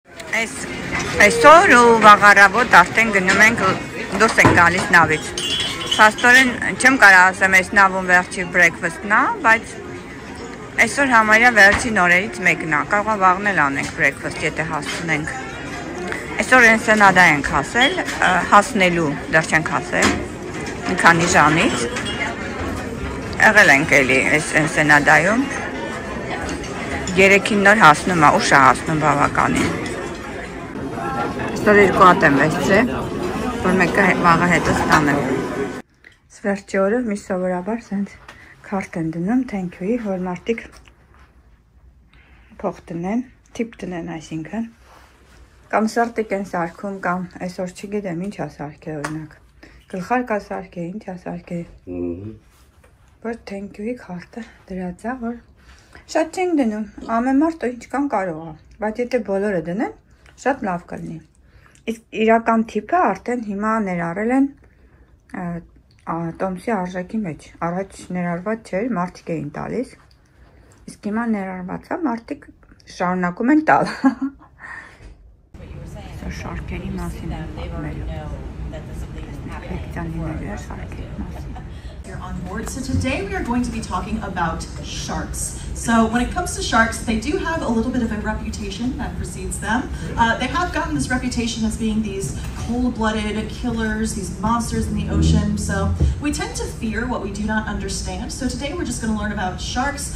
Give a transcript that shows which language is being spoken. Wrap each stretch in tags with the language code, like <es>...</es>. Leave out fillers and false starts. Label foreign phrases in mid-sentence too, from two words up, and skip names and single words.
<hy>Այսօր ու վաղարավոտ արդեն գնում ենք դուրս ենք գալիս նավից։ Փաստորեն չեմ կարող ասեմ այս նավում վերջի breakfast-ն է, բայց այսօր համարյա վերջին օրերից մեկն է։ Կարող է վաղն էլ անենք breakfast, եթե հասցնենք։ Այսօր Ensenada ենք հասնելու, դեռ չենք հասել, մի քանի ժամից։ Եղել ենք էլի այս Ensenada-ում։ 3-ին նոր հասնում է, ուշ է հասնում բավականին։ Այսօր երկու հատ եմ վեցրել, որ մեկը վաղը հետը ստանեմ։ Վերջի օրը մի սովորաբար սենց քարտ են դնում thank-you-ի, որ մարդիկ փող տնեն, tip տնեն, այսինքն։ Կամ սրտիկ են սարքում, կամ այսօր չգիտեմ ինչ է սարքել օրինակ։ Գլխարկ է սարքել, ինչ է սարքել։ Որ thank-you-ի քարտը դրած է, որ շատ չենք դնում, ամեն մարդ ինչքան կարող է, բայց եթե բոլորը դնեն, շատ լավ կլինի։ Իսկ իրական թիպը արդեն հիմա ներառել են տոմսի արժեքի մեջ։ Առաջ ներառված չէր, մարդիկ էին տալիս։ Իսկ հիմա ներառված է, մարդիկ շարունակում են տալ։ Սա շարքերի մասին են պատմելու։ Լեկցիաների շարքերի մասին։</hy> <en>On board. So today we are going to be talking about sharks. So when it comes to sharks, they do have a little bit of a reputation that precedes them. They have gotten this reputation as being these cold-blooded killers, these monsters in the ocean. So we tend to fear what we do not understand. So today we're just going to learn about sharks.</en>